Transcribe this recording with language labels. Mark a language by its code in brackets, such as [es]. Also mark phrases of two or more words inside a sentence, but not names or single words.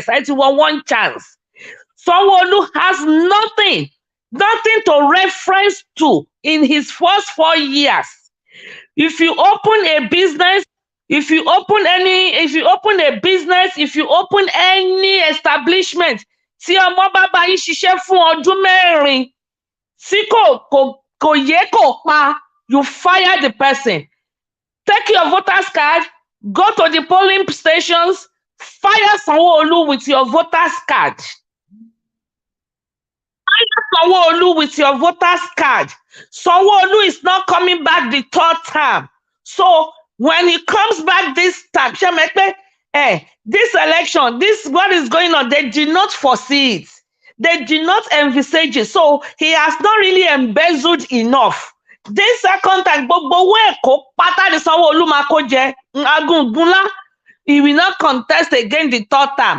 [en] One chance. Sanwo-Olu has nothing to reference to in his first 4 years. If you open a business, if you open any establishment, [yo] tí ọmọ bàbá yín ṣiṣẹ́ fún ọdún mẹ́rin, tí kò yé kò pa, [en] you fire the person. Take your voter's card, go to the polling stations, fire Sanwo-Olu with your voter's card. Fire Sanwo-Olu with your voter's card. Sanwo-Olu is not coming back the 3rd time. So when he comes back this time, this election, what is going on, they did not foresee it. They did not envisage it. So he has not really embezzled enough. This 2nd time, he will not contest again the 3rd time.